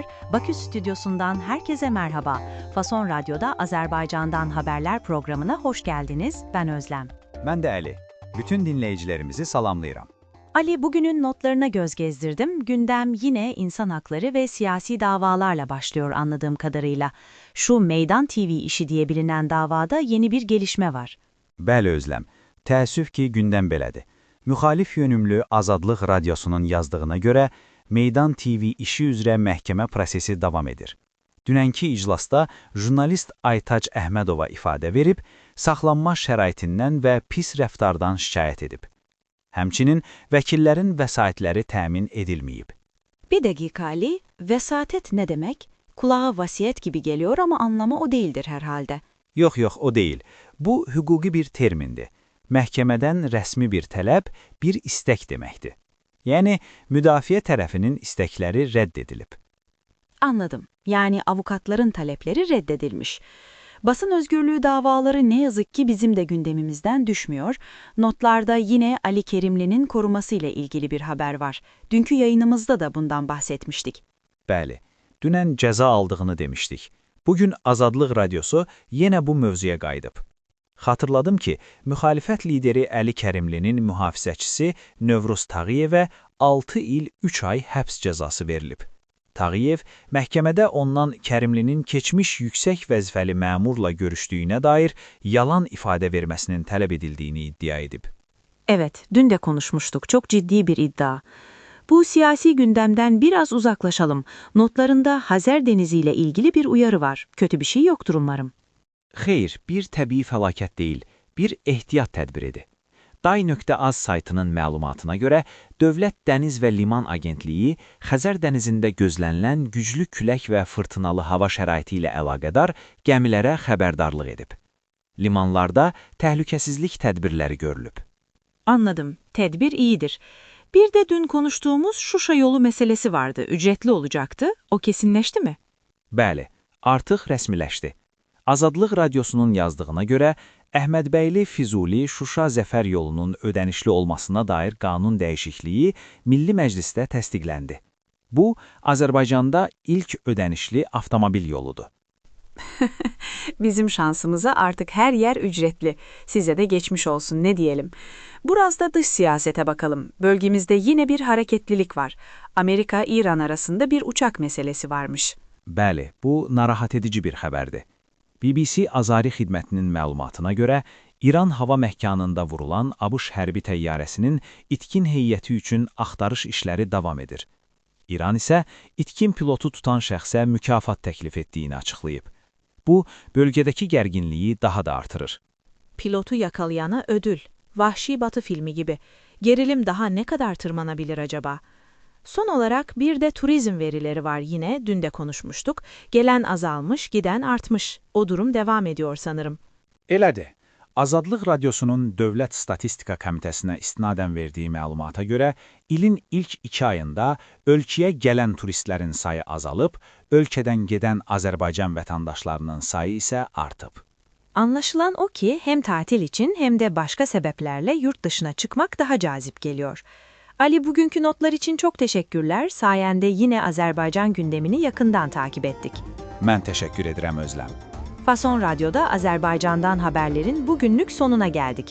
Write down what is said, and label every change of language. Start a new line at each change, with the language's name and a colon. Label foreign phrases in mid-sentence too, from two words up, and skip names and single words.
Turkish: Bakü stüdyosundan herkese merhaba. Fason Radyo'da Azerbaycan'dan haberler programına hoş geldiniz. Ben Özlem. Ben de Ali.
Azerbaijani: Bütün dinleyicilerimizi salamlayıram.
Turkish: Ali, bugünün notlarına göz gezdirdim. Gündem yine insan hakları ve siyasi davalarla başlıyor anladığım kadarıyla. Şu Meydan TV işi diye bilinen davada yeni bir gelişme var.
Azerbaijani: Bəli Özlem, təəssüf ki gündəm belədir. Müxalif yönümlü Azadlıq Radyosunun yazdığına görə Meydan TV işi üzrə məhkəmə prosesi davam edir. Dünənki iclasda jurnalist Aytac Əhmədova ifadə verib, saxlanma şəraitindən və pis rəftardan şikayət edib. Həmçinin vəkillərin vəsaitləri təmin edilməyib.
Turkish: Bir dakika Ali, vesatet ne demek? Kulağa vasiyet gibi geliyor ama anlamı o değildir herhalde.
Azerbaijani: Yox, o deyil. Bu, hüquqi bir termindir. Məhkəmədən rəsmi bir tələb, bir istək deməkdir. Yəni, müdafiə tərəfinin istəkləri rədd edilib.
Turkish: Anladım. Yani avukatların talepleri reddedilmiş. Basın özgürlüğü davaları ne yazık ki bizim de gündemimizden düşmüyor. Notlarda yine Ali Kerimli'nin korumasıyla ilgili bir haber var. Dünkü yayınımızda da bundan bahsetmiştik.
Azerbaijani: Bəli, dünən cəza aldığını demişdik. Bugün Azadlıq Radyosu yenə bu mövzuya qayıdıb. Xatırladım ki, müxalifət lideri Əli Kərimlinin mühafizəçisi Növruz Tağıyevə 6 il 3 ay həbs cəzası verilib. Tağıyev, məhkəmədə ondan Kərimlinin keçmiş yüksək vəzifəli məmurla görüşdüyünə dair yalan ifadə verməsinin tələb edildiyini iddia edib.
Turkish: Evet, dün de konuşmuştuk. Çok ciddi bir iddia. Bu siyasi gündemden biraz uzaklaşalım. Notlarında Hazar Denizi ile ilgili bir uyarı var. Kötü bir şey yoktur umarım.
Azerbaijani: Xeyr, bir təbii fəlakət deyil, bir ehtiyat tədbiridir. Day.az saytının məlumatına görə, Dövlət Dəniz və Liman Agentliyi Xəzər dənizində gözlənilən güclü külək və fırtınalı hava şəraiti ilə əlaqədar gəmilərə xəbərdarlıq edib. Limanlarda təhlükəsizlik tədbirləri görülüb.
Turkish: Anladım. Tedbir iyidir. Bir de dün konuştuğumuz Şuşa yolu meselesi vardı. Ücretli olacaktı. O kesinleşti mi?
Azerbaijani: Bəli, artıq rəsmiləşdi. Azadlıq Radyosunun yazdığına görə, Əhmədbəyli Füzuli Şuşa Zəfər yolunun ödənişli olmasına dair qanun dəyişikliyi Milli Məclisdə təsdiqləndi. Bu, Azərbaycanda ilk ödənişli avtomobil yoludur.
Turkish: Bizim şansımıza artık her yer ücretli. Size de geçmiş olsun, ne diyelim. Biraz da dış siyasete bakalım. Bölgemizde yine bir hareketlilik var. Amerika-İran arasında bir uçak meselesi varmış. Bəli, bu narahat edici bir xəbərdir. BBC Azari xidmətinin məlumatına görə, İran hava məkanında vurulan ABŞ hərbi təyyarəsinin itkin heyəti üçün axtarış işləri davam edir. İran isə itkin pilotu tutan şəxsə mükafat təklif etdiyini açıqlayıb. Bu, bölgədəki gərginliyi daha da artırır. Pilotu yakalayana ödül. Vahşi Batı filmi gibi. Gerilim daha ne kadar tırmanabilir acaba? Son olarak bir de turizm verileri var yine, dün de konuşmuştuk. Gelen azalmış, giden artmış. O durum devam ediyor sanırım.
Azerbaijani: Elədir. Azadlıq Radyosunun Dövlət Statistika Komitəsinə istinadən verdiyi məlumata görə, ilin ilk 2 ayında ölkəyə gələn turistlərin sayı azalıb, ölkədən gedən Azərbaycan vətəndaşlarının sayı isə artıb.
Turkish: Anlaşılan o ki hem tatil için hem de başka sebeplerle yurt dışına çıkmak daha cazip geliyor. Ali, bugünkü notlar için çok teşekkürler. Sayende yine Azerbaycan gündemini yakından takip ettik.
Azerbaijani: Mən təşəkkür edirəm Özlem.
Turkish: Fason Radyo'da Azerbaycan'dan haberlerin bugünlük sonuna geldik.